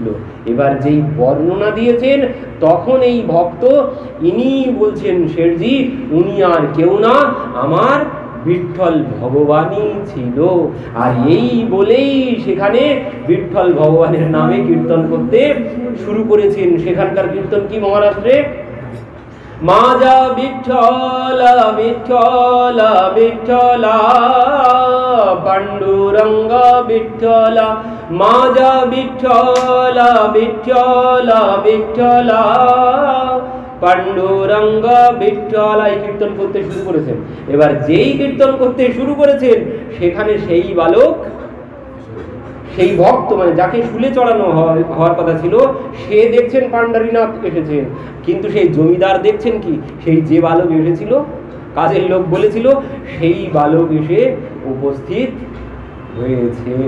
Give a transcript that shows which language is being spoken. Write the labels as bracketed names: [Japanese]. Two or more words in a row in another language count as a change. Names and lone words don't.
[Bangla] এবার যেই বর্ণনা দিয়েছেন তখন এই ভক্ত ইনি বলছেন শেঠজি উনি আর কেউ না, আমার বিঠ্ঠল ভগবানই ছিল। আর এই বলেই সেখানে বিঠ্ঠল ভগবানের নামে কীর্তন করতে শুরু করেছেন। সেখানকার কীর্তন কি মহারাষ্ট্রে? [Marathi] माझा विठ्ठल विठ्ठल विठ्ठल पांडुरंग विठ्ठल, माझा विठ्ठल विठ्ठल विठ्ठल পাণ্ডুরঙ্গ বিঠ্ঠল, [Bangla] এই কীর্তন করতে শুরু করেছেন। এবার যেই কীর্তন করতে শুরু করেছেন সেখানে সেই বালক, সেই ভক্ত মানে যাকে শুলে চড়ানো হওয়ার কথা ছিল, সে দেখছেন পাণ্ডারীনাথ এসেছেন, কিন্তু সেই জমিদার দেখছেন কি, সেই যে বালক এসেছিল, কাজের লোক বলেছিল, সেই বালক এসে উপস্থিত হয়েছেন।